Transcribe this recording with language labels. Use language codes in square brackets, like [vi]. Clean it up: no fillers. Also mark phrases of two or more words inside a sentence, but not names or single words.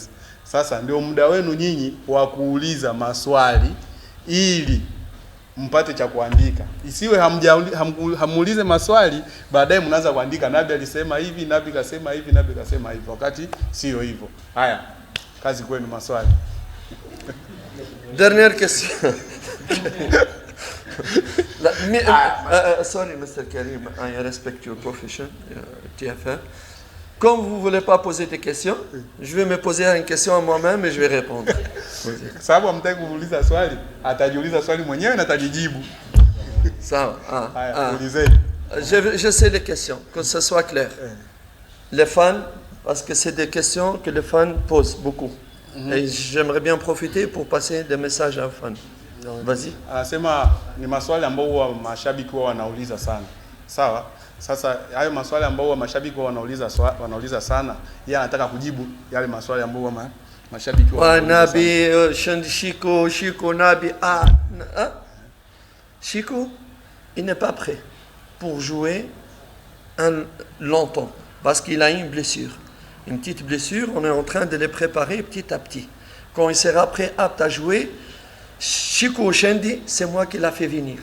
[sw] Sasa ndio muda wenu nyinyi wa kuuliza maswali ili mpate cha kuandika. Isiwe hamuulize maswali baadaye mnaanza kuandika Nabi alisema hivi, Nabi kasema hivi, Nabi kasema hivi, wakati sio hivyo. Haya, kazi kwenu maswali. [fr] Dernière question. [en] Sorry, Mr. Karim, I respect your profession, TFR. [fr] Comme vous ne voulez pas poser des questions, je vais me poser une question à moi-même et je vais répondre. [sw] Sababu hamtaki kuuliza swali, atajiuliza swali mwenyewe na atajijibu. [fr] Ça va. Je sais les questions, que ce soit clair. Les fans, parce que c'est des questions que les fans posent beaucoup. Et j'aimerais bien profiter pour passer des messages aux fans. Vas-y. [sw] Anasema ni maswali ambayo huwa mashabiki wao wanauliza sana. Sawa? Sasa hayo maswali ambayo mashabiki wao wanauliza sana, yeye anataka kujibu yale maswali ambayo mashabiki wao wanauliza. [fr] Nabi, Chico, Nabi, Chico, il n'est pas prêt pour jouer longtemps parce qu'il a une blessure. Une petite blessure, on est en train de les préparer petit à petit. Quand il sera prêt, apte à jouer, Chico Oshendi, c'est moi qui l'a fait venir.